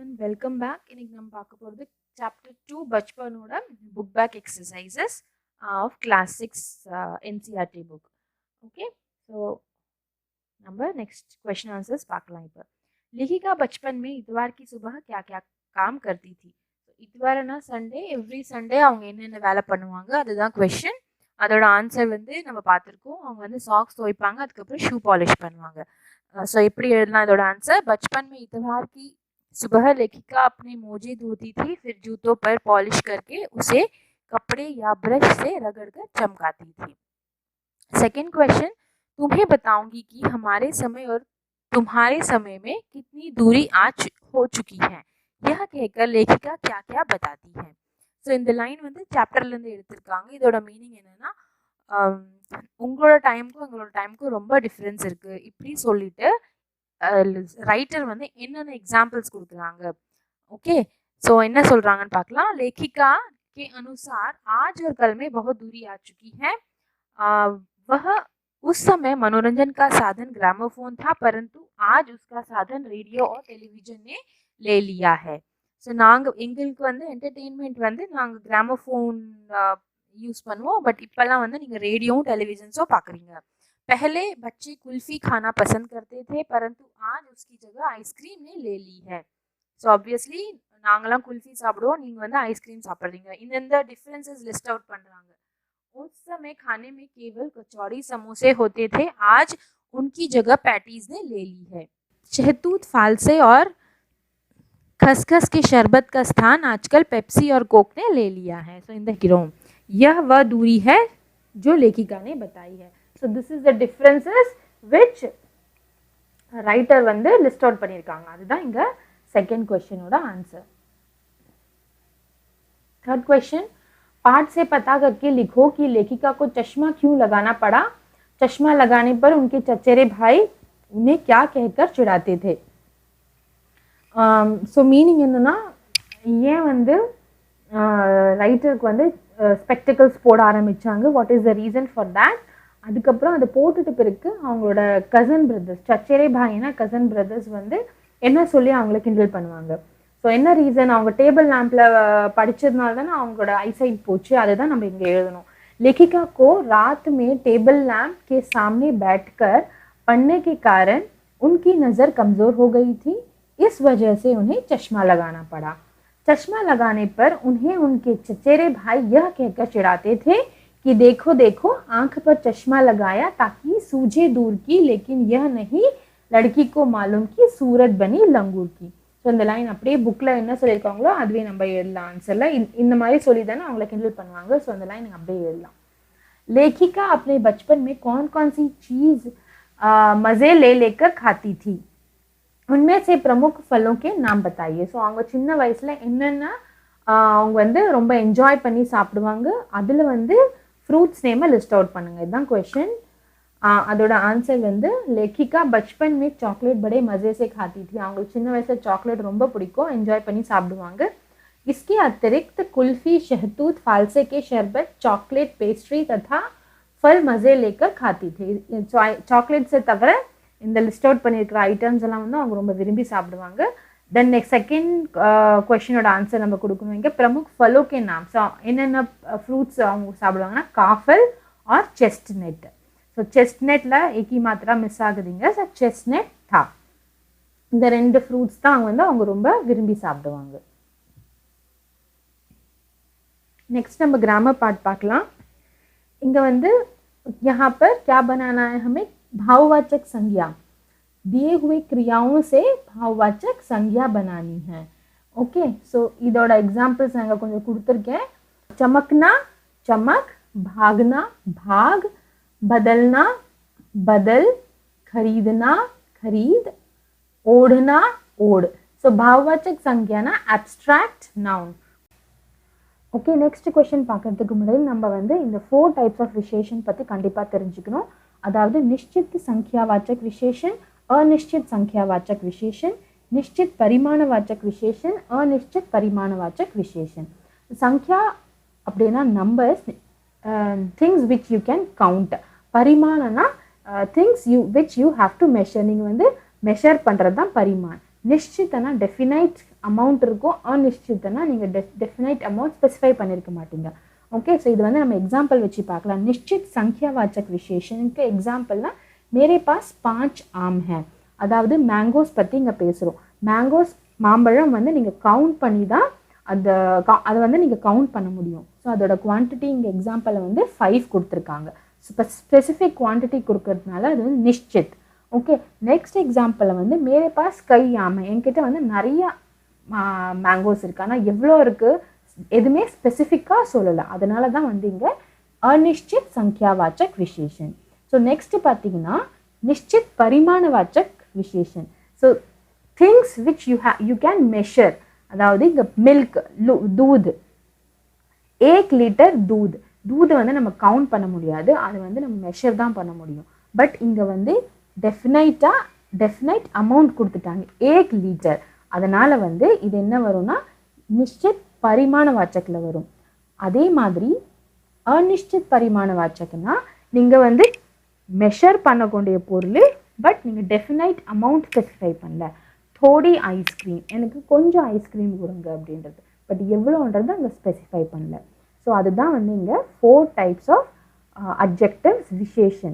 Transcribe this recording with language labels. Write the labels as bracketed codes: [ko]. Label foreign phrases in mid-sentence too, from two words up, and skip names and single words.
[en] Welcome back. [ta] இன்னைக்கு நம்ம பார்க்க போகிறது சாப்டர் 2 பச்பனோட [en] book back exercises of class 6 NCERT book. Okay, so number next question answers பார்க்கலாம். [hi] இப்போ लेखिका बचपन में इतवार की सुबह क्या क्या काम करती थी. [ta] इतवारனா சண்டே, [en] every Sunday [ta] அவங்க என்னென்ன வேலை பண்ணுவாங்க அதுதான் क्वेश्चन. அதோட ஆன்சர் வந்து நம்ம பார்த்துருக்கோம். அவங்க வந்து சாக்ஸ் துவைப்பாங்க, அதுக்கப்புறம் [en] shoe polish [ta] பண்ணுவாங்க. ஸோ எப்படி எழுதலாம் இதோட ஆன்சர்? [hi] बचपन में इतवार की सुबह लेखिका अपने मोजे धोती थी, फिर जूतों पर पॉलिश करके उसे कपड़े या ब्रश से रगड़कर चमकाती थी. [en] second question, [hi] तुम्हें बताऊंगी कि हमारे समय और तुम्हारे समय में कितनी दूरी हो चुकी है. यह कहकर लेखिका क्या क्या बताती है. [ta] ஸோ இந்த லைன் வந்து சாப்டர்லேருந்து எடுத்திருக்காங்க. இதோட மீனிங் என்னன்னா, உங்களோட டைமுக்கும் எங்களோட டைமுக்கும் ரொம்ப டிஃப்ரென்ஸ் இருக்குது இப்படி சொல்லிட்டு ரைட்டர் வந்து என்னென்ன எக்ஸாம்பிள்ஸ் கொடுக்குறாங்க. [en] okay, so [ta] என்ன சொல்றாங்கன்னு பார்க்கலாம். [hi] लेखिका के अनुसार आज और कल में बहुत दूरी आ चुकी है. वह उस समय मनोरंजन का साधन ग्रामोफोन था, परंतु आज उसका साधन रेडियो और टेलीविजन ने ले लिया है. [ta] ஸோ நாங்கள் எங்களுக்கு வந்து என்டர்டெயின்மெண்ட் வந்து நாங்கள் கிராமோஃபோன் யூஸ் பண்ணுவோம், பட் இப்போல்லாம் வந்து நீங்கள் ரேடியோவும் டெலிவிजन्सो பார்க்குறீங்க. [hi] पहले बच्चे कुल्फी खाना पसंद करते थे, परंतु आज उसकी जगह आइसक्रीम ने ले ली है. [en] so obviously [ta] நாங்களாம் குல்ஃபி சாப்பிடுவோம், நீங்கள் வந்து ஐஸ்கிரீம் சாப்பிட்றீங்க. [en] இந்த differences list out பண்ணுறாங்க. [hi] उस समय खाने में केवल कचौड़ी समोसे होते थे, आज उनकी जगह पैटीज ने ले ली है. शहतूत फालसे और खसखस के शरबत का स्थान आजकल पेप्सी और कोक ने ले लिया है. [en] so in the hero [hi] यह वह दूरी है जो लेखिका ने बताई है. [en] So this is the differences which writer வந்து list out பண்ணியிருக்காங்க. [ta] அதுதான் இங்கே [en] second question answer. third question, [hi] पाठ से पता करके लिखो कि लेखिका को चश्मा क्यों लगाना पड़ा. चश्मा लगाने पर उनके चचेरे भाई उन्हें क्या कहकर चिढ़ाते थे. [ta] ஸோ மீனிங் என்னன்னா, ஏன் வந்து ரைட்டருக்கு வந்து ஸ்பெக்டிகல்ஸ் போட ஆரம்பித்தாங்க, [en] What is the reason for that. [ta] அதுக்கப்புறம் அதை போட்டுட்டு பிறகு அவங்களோட [en] cousin brothers, [hi] चचेरे भाई [en] cousin brothers [ta] வந்து என்ன சொல்லி அவங்கள கிண்டல் பண்ணுவாங்க. ஸோ என்ன ரீசன், அவங்க [en] table lamp [ta] படித்ததுனால தானே அவங்களோட ஐசைட் போச்சு. அதை தான் நம்ம இங்கே எழுதணும். [hi] लेखिका को रात में टेबल लैम्प के सामने बैठकर पढ़ने के कारण उनकी नज़र कमज़ोर हो गई थी, इस वजह से उन्हें चश्मा लगाना पड़ा. चश्मा लगाने पर उन्हें उनके चचेरे भाई यह कहकर चिढ़ाते थे कि देखो देखो आंख पर चश्मा लगाया ताकि सूझे दूर की, लेकिन यह नहीं लड़की को मालूम की सूरत बनी लंगूर की. [ta] ஸோ இந்த லைன் அப்படியே புக்கில் என்ன சொல்லியிருக்காங்களோ அதுவே நம்ம எழுதலாம் ஆன்சரில். இந்த மாதிரி சொல்லி தானே அவங்கள கிண்டல் பண்ணுவாங்க. ஸோ அந்த லைன் அப்படியே எழுதலாம். [hi] लेखिका अपने बचपन में कौन कौन सी चीज़ मज़े ले लेकर खाती थी, उनमें से प्रमुख फलों के नाम बताइए. [ta] ஸோ அவங்க சின்ன வயசில் என்னென்ன அவங்க வந்து ரொம்ப என்ஜாய் பண்ணி சாப்பிடுவாங்க, அதில் வந்து [en] fruits name list out [ta] பண்ணுங்கள். இதுதான் क्वेश्चन. அதோட ஆன்சர் வந்து [hi] लेखिका बचपन में चॉकलेट बड़े मज़े से खाती थी. [ta] அவங்களுக்கு சின்ன வயசில் சாக்லேட் ரொம்ப பிடிக்கும், என்ஜாய் பண்ணி சாப்பிடுவாங்க. [hi] इसके अतिरिक्त कुल्फ़ी, शहतूत, फालसे के शरबत, चॉकलेट, पेस्ट्री तथा फल मज़े लेकर खाती थी. [ta] சாக்லேட்ஸை தவிர இந்த [en] list out [ta] பண்ணியிருக்கிற ஐட்டம்ஸ் எல்லாம் வந்து அவங்க ரொம்ப விரும்பி சாப்பிடுவாங்க. [en] then next second question answer [ta] நம்ம கொடுக்கணும். [hi] இங்கே प्रमुख फलों के नाम. [ta] ஸோ என்னென்ன ஃப்ரூட்ஸ் அவங்க சாப்பிடுவாங்கன்னா [hi] काफल और चेस्टनट. [ta] ஸோ செஸ்ட்நட்டில் [hi] एक ही मात्रा [ta] மிஸ் ஆகுதுங்க. ஸோ செஸ்ட்நட் தா, இந்த ரெண்டு ஃப்ரூட்ஸ் தான் வந்து அவங்க ரொம்ப விரும்பி சாப்பிடுவாங்க. नेक्स्ट நம்ம [en] grammar part [ta] பார்க்கலாம். இங்கே வந்து [hi] यहाँ पर क्या बनाना है, हमें भाववाचक संज्ञा, दिए हुए क्रियाओं से भाववाचक संज्ञा बनानी है. [en] okay, so [ta] இதோட एग्जांपल्स நாங்கள் கொஞ்சம் கொடுத்துருக்கேன். [hi] चमकना चमक, भागना भाग, बदलना बदल, खरीदना खरीद, ओढ़ना ओढ़. सो भाववाचक संज्ञा ना [en] abstract noun. [ta] ஓகே, நெக்ஸ்ட் क्वेश्चन பார்க்கறதுக்கு முன்னாடி நம்ம வந்து இந்த 4 [en] types of [ta] விசேஷன் பற்றி கண்டிப்பாக தெரிஞ்சுக்கணும். அதாவது [hi] நிश्चित संख्यावाचक विशेषण, अनिश्चित संख्यावाचक विशेषण, निश्चित परिमाणवाचक विशेषण, अनिश्चित परिमाणवाचक विशेषण. [ta] संख्या அப்படின்னா நம்பர்ஸ், [en] Things which you can count. பரிமாணம்னா things which you have to measure. [ta] நீங்கள் வந்து மெஷர் பண்ணுறது தான் பரிமாண். நிश्चितனா [en] definite amount [ta] இருக்கும், அநிश्चितனா நீங்கள் [en] definite amount [ta] ஸ்பெசிஃபை பண்ணியிருக்க மாட்டீங்க. [en] okay so [ta] இது வந்து நம்ம एग्जांपल வச்சு பார்க்கலாம். [hi] निश्चित संख्यावाचक विशेषण के एग्जांपलனா मेरे पास 5 आम है. [ta] அதாவது மேங்கோஸ் பத்தி இங்க பேசுறோம். மேங்கோஸ் மாம்பழம் வந்து நீங்க கவுண்ட் பண்ணி தான் அது வந்து நீங்க கவுண்ட் பண்ண முடியும். ஸோ அதோட குவான்டிட்டி இங்க எக்ஸாம்பிள் வந்து 5 கொடுத்துருக்காங்க. [en] specific quantity [ta] கொடுக்கறதுனால அது வந்து நிश्चित. [en] okay next example [hi] வந்து मेरे पास कई आम है. [ta] என்கிட்ட வந்து நிறைய மேங்கோஸ் இருக்கு, ஆனால் எவ்வளோ இருக்கு எதுவுமே ஸ்பெசிஃபிக்காக சொல்லலை. அதனால தான் வந்து இங்கே [hi] अनिश्चित संख्यावाचक विशेषण. [ta] ஸோ நெக்ஸ்ட் பார்த்தீங்கன்னா [hi] निश्चित परिमाणवाचक विशेषण. [en] So things which you can measure. [ta] அதாவது இங்கே மில்க் दूध 1 லிட்டர் दूध வந்து நம்ம கவுண்ட் பண்ண முடியாது, அது வந்து நம்ம மெஷர் தான் பண்ண முடியும். பட் இங்கே வந்து [en] definite amount [ta] கொடுத்துட்டாங்க 1 லிட்டர். அதனால் வந்து இது என்ன வரும்னா [hi] निश्चित परिमाणवाचकல [ta] வரும். அதே மாதிரி [hi] अनिश्चित परिमाणवाचकனா [ta] நீங்கள் வந்து மெஷர் பண்ணக்கூடிய பொருள் பட் நீங்கள் [en] definite amount [ta] ஸ்பெசிஃபை பண்ணல. थोड़ी ஐஸ்கிரீம், எனக்கு கொஞ்சம் ஐஸ்கிரீம் கொடுங்க அப்படின்றது, பட் எவ்வளோன்றது அங்கே ஸ்பெசிஃபை பண்ணல. ஸோ அதுதான் வந்து இங்கே 4 [en] types of adjectives [ta] விசேஷன்.